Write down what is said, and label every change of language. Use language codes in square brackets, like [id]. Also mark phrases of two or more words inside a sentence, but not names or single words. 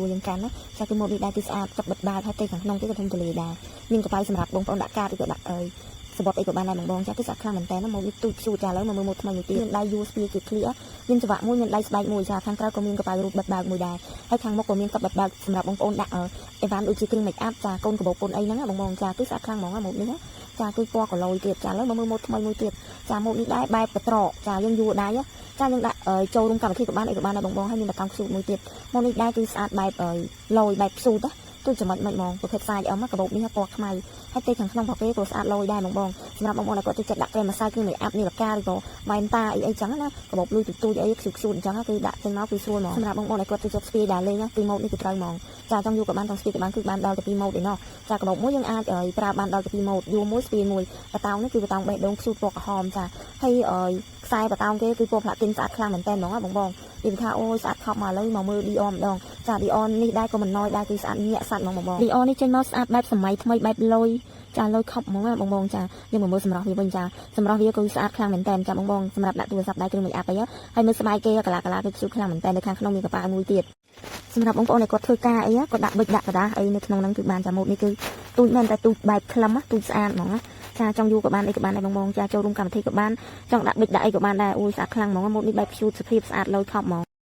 [km] យើងកាន់ណាចាគឺម៉ូដនេះដែរគឺស្អាតកាប់បិទបើកហើយទេខាងក្នុងគេក៏ធំទូលាយដែរមានកប៉ៅសម្រាប់បងប្អូនដាក់កាតឬក៏ដាក់សបត់អីក៏បានដែរបងចាគឺស្អាតខ្លាំងមែនតើម៉ូដនេះទូចស៊ូចាឥឡូវមកមើលម៉ូដថ្មីមួយទៀតមានដៃយួរស្ពាយគឺ clear មានច្រវាក់មួយមានដៃស្បែកមួយចាខាងក្រៅក៏មានកប៉ៅរូបបិទបើកមួយដែរហើយខាងមុខក៏មានកាប់បិទបើកសម្រាប់បងប្អូនដាក់អីវ៉ាន់ដូចជាគ្រឿង [en] make up [km] ចាកូនកបោកកូនអីហ្នឹងបងចាគឺស្អាតខ្លាំងហ្មងម៉ូដនេះចាគឺពណ៌ក្រឡយទៀតចាឥ ឡូវមកមើលម៉ូដថ្មីមួយទៀតចាម៉ូដនេះដែរបែបកត្រកចាយើងយួរដែរចាយើងដាក់ចូលរួមកម្មវិធីក៏បានអីក៏បានដែរបងហើយមានបតង់ខ្សូតមួយទៀតម៉ូដនេះដែរគឺស្អាតបែបឡយបែបខ្សូតទូចំណុចមិនហ្មងប្រភេទ size M កបោបនេះពណ៌ខ្មៅហើយទេខាងក្នុងប្រភេទក៏ស្អាតឡយដែរបងសម្រាប់បងប្អូនដែលគាត់ចូលចិត្តដាក់ក្រែមម្សៅគឺ [en] make up [km] នេះលកាឬក៏ម៉ែនតាអីចឹងណាកបោបលុយទូចអីខ្សូតអញ្ចឹងគឺដាក់ចេញមកគឺស្រួលហ្មងសម្រាប់បងប្អូនដែលគាត់ចូលចិត្តស្ពាយដែរលេងគឺម៉ូដនេះគឺត្រូវហ្មងចាចង់យូរក៏បានចង់ស្ពាយក៏បានគឺបានដល់ទៅ2ម៉ូដឯណោះចាកបោបមួយយើងអាចប្រើបានដល់ទៅ2ម៉ូ ដយូរមួយស្ពាយមួយបតោងនេះគឺបតោងបេះដូងខ្សូតពណ៌ក្រហមចាហើយខ្សែបតោងគេគឺពណ៌ផ្លាទីនស្អាតខ្លាំងមែនតើហ្មងបងនិយាយថាអូយស្អាតខប់មកឥឡូវមកមើល Dior ម្ដងចា Dior នេះដែរក៏មិនណយដែរគឺស្អាតញាក់សាច់ហ្មងបង Dior នេះចេញមកស្អាតបែបសម័យថ្មីបែបលុយចាលុយខប់ហ្មងបងចាយើងមកមើលសម្រស់វាវិញចាសម្រស់វាគឺស្អាតខ្លាំងមែនតើចាបងសម្រាប់ដាក់ទូរស័ព្ទដៃគ្រឿង [en] make up [km] អីហើយមើលស្បែកគេកាឡាគេខ្ជូតខ្លាំងមែនតើនៅខាងក្នុងមានកប៉ាល់មួយទៀតសម្រាប់បងប្អូនដែលគាត់ធ្វើការអីគាត់ដាក់ប៊ិចដាក់กระดาษអីនៅក្នុងហ្នឹងគឺបានចាម៉ូដនេះគឺទូចមែនតែទូចបែបខ្លឹមទូចស្អាតហ្មងចាចង់យូរក៏បានអីក៏បានដែរបងចាចូលរួមកម្មវិធីក៏បានចង់ដាក់ប៊ិចដាក់អីក៏បានដែរអូយស្អាតខ្លាំងហ្មងម៉ូដនេះបែបខ្ជូតសភាពស្អាតលុយខប់ហ្មង